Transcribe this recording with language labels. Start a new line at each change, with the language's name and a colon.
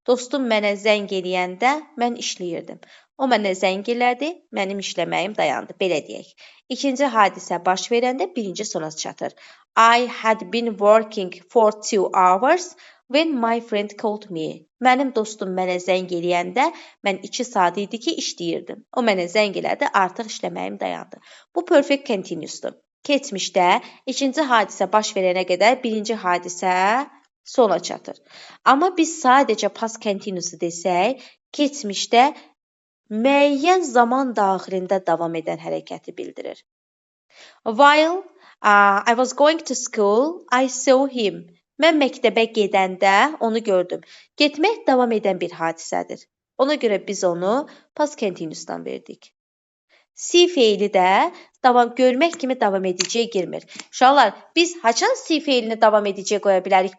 Azerbaijani: Dostum mənə zəng eləyəndə mən işləyirdim. O mənə zəng elədi, mənim işləməyim dayandı. Belə deyək. İkinci hadisə baş verəndə birinci sona çatır.
English: I had been working for 2 hours when my friend called me.
Azerbaijani: Mənim dostum mənə zəng eləyəndə mən 2 saat idi ki, işləyirdim. O mənə zəng elədi, artıq işləməyim dayandı. Bu perfect continuous'dur. Keçmişdə ikinci hadisə baş verənə qədər birinci hadisə sona çatır. Amma biz sadəcə past continuous desək, keçmişdə müəyyən zaman daxilində davam edən hərəkəti bildirir.
English: While I was going to school, I saw him.
Azerbaijani: Mən məktəbə gedəndə onu gördüm. Getmək davam edən bir hadisədir. Ona görə biz onu past continuous'dan verdik. See feili də görmək kimi davam ediciyə girmir. Uşaqlar, biz haçan see feilini davam ediciyə qoya bilərik?